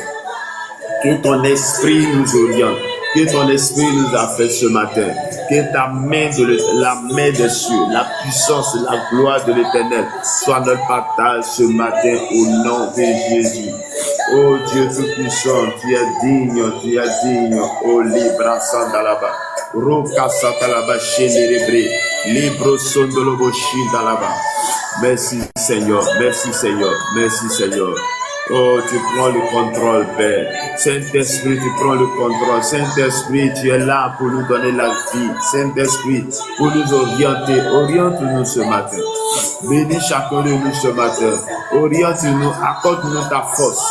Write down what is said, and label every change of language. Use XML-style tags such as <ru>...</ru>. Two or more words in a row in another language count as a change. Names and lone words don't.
<fr>Que ton esprit nous oriente. Que ton esprit nous a fait ce matin. Que ta main, la main des cieux, la puissance, la gloire de l'Éternel soit notre partage ce matin au nom de Jésus. Oh Dieu Tout-Puissant, tu es digne, tu es digne. Oh Libra Sandalaba, Roka Satalaba Chénérébré, Libro Sondolobo Chindalaba. Merci Seigneur, merci Seigneur, merci Seigneur. Oh, tu prends le contrôle, Père. Saint-Esprit, tu prends le contrôle. Saint-Esprit, tu es là pour nous donner la vie. Saint-Esprit, pour nous orienter. Oriente-nous ce matin. Bénis chacun de nous ce matin. Oriente-nous, accorde-nous ta force.</fr>